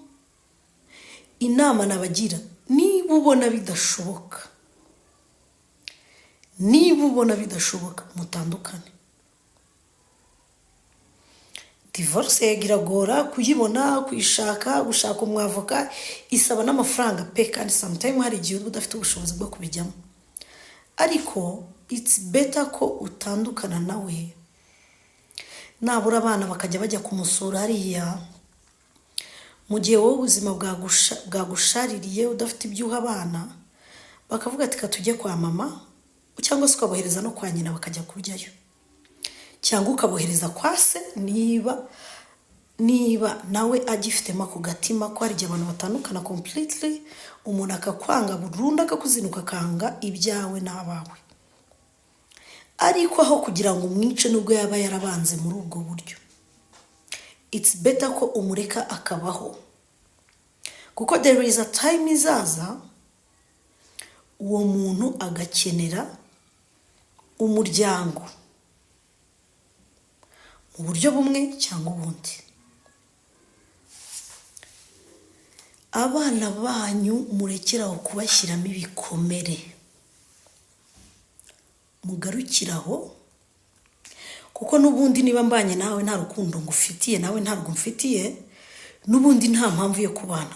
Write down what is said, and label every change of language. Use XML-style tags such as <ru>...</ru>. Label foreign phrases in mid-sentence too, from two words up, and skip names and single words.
<rw>Inama nabagira, niba ubona bidashoboka, mutandukane. Divorce iragora kuyibona, kuyishaka, gushaka umwavoka, isaba n'amafaranga pe, kandi sometimes hari igihe udafite ubushobozi bwo kubijyamo. Ariko</rw> <en>it's better</en> <rw>ko utandukana nawe. Nabura abana bakajya bajya kumusura hariya, mu gihe wowe ubuzima bwagushaririye udafite ibyo uha abana, bakavuga ati ka tujye kwa mama, cyangwa se ukabohereza no kwa nyina bakajya kuryayo, cyangwa ukabohereza kwa se, niba nawe agifitemo ako gatima ko hari igihe abantu batandukana completely, umuntu akakwanga burundu, akakuzinuka, akanga ibyawe n'abawe. Ariko aho kugira ngo umwice nubwo yaba yarabanze muri ubwo buryo,</rw> <en>it's better</en> <rw>ko umureka akabaho, kuko</rw> <en>there is a time</en> <rw>izaza uwo muntu agakenera umuryango mu buryo bumwe cyangwa ubundi. Abana banyu murekeraho kubashyiramo ibikomere, mugarukiraho, kuko n'ubundi niba mbanye nawe nta rukundo ngufitiye, nawe ntabwo mfitiye, n'ubundi nta mpamvu yo kubana.</rw>